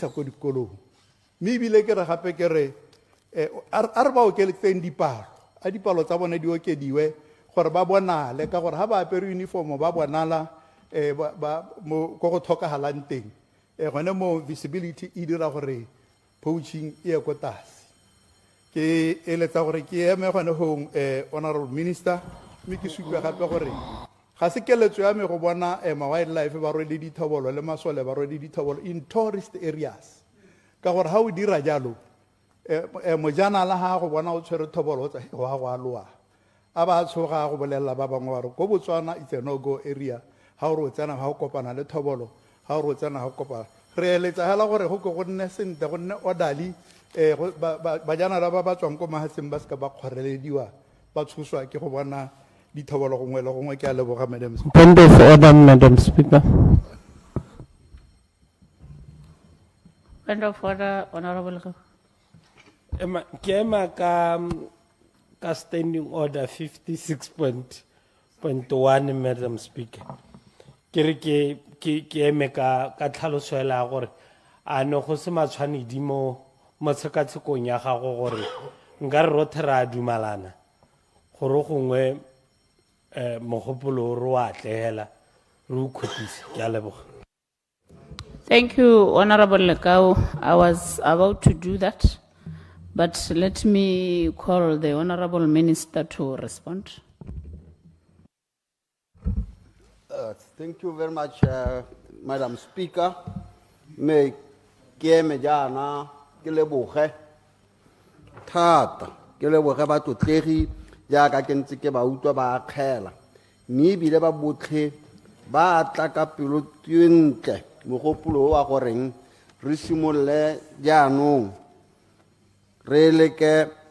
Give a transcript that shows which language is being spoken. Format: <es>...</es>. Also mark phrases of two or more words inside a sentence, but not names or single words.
<tn>isa ko dikolong mme ebile ke re gape ke re a re ba okeletseng dipalo tsa bone di okediwe gore ba bonale ka gore ha ba apere uniform ba bonala mo go go tlhokagalang teng gone mo visibility e dira gore poaching e ye ko tlase ke eletsa gore ke eme gone hong</tn> <en>honorable minister</en> <tn>mme ke sutlwa gape gore ga se keletso ya me go bona ma-wildlife ba rwele dithobolo le masole ba rwele dithobolo</tn> <en>in tourist areas</en> <tn>ka gore ha o dira jalo mojanala ha go bona o tshwere thobolo o tsa go a loa a ba tshoga go bolela ba bangwe ba re ko Botswana</tn> <en>it's a no-go area</en> <tn>ha o re o tsena ga o kopana le thobolo ha o re o tsena ga o kopana re eletsa hela gore go ke go nne sentle go nne orderly bajanala ba tswang ko mahatseng ba se ka ba kgorelediwa ba tshoswa ke go bona dithobolo gongwe le gongwe ke a leboga</tn> <en>madam speaker. Point of order, Madam Speaker. Point of order, Honorable.</en> <tn>Kema ka</tn> <en>standing order</en> <tn>56.1,</tn> <en>Madam Speaker.</en> <tn>Ke eme ka tlhaloso ela gore a no go se matshwanedi mo tshekatshekong ya gago gore nka re rothe ra dumalana gore gongwe mogopolo re wa atlegela re o khotise ke a leboga.</tn> <en>Thank you, Honorable Lekau. I was about to do that, but let me call the Honorable Minister to respond. Thank you very much, Madam Speaker.</en> <tn>Me keme jana ke leboge thata ke leboge ba totlegi jaaka ke ntse ke ba utlwa ba akgela mme ebile ba botlhe ba tla ka pelo ntle mogopolo wa goreng re simolle jaanong re leke</tn>